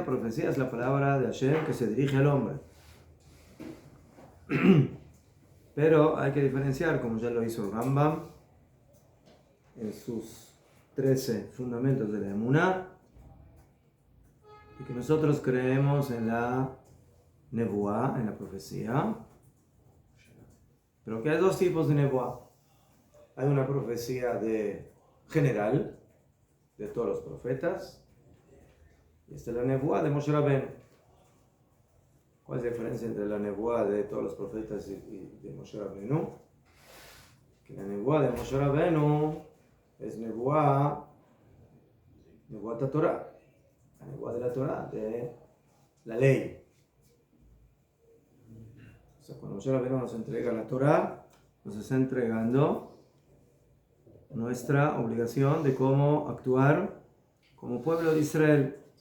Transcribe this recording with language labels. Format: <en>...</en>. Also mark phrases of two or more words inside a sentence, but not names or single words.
<es>Profecía es la palabra de Hashem que se dirige al hombre. Pero hay que diferenciar, como ya lo hizo el Rambam en sus 13 fundamentos de la Emuná, y que nosotros creemos en la nebuá, en la profecía, pero que hay dos tipos de nebuá. Hay una profecía general de todos los profetas, y esta es la nebuá de Moshe Rabbeinu. ¿Cuál es la diferencia entre la nebuá de todos los profetas y de Moshe Rabbeinu? Que la nebuá de Moshe Rabbeinu es nebuá de Torah, la nebuá de la Torah, de la ley. O sea, cuando Moshe Rabbeinu nos entrega la Torah, nos está entregando nuestra obligación de cómo actuar como pueblo de Israel.</es>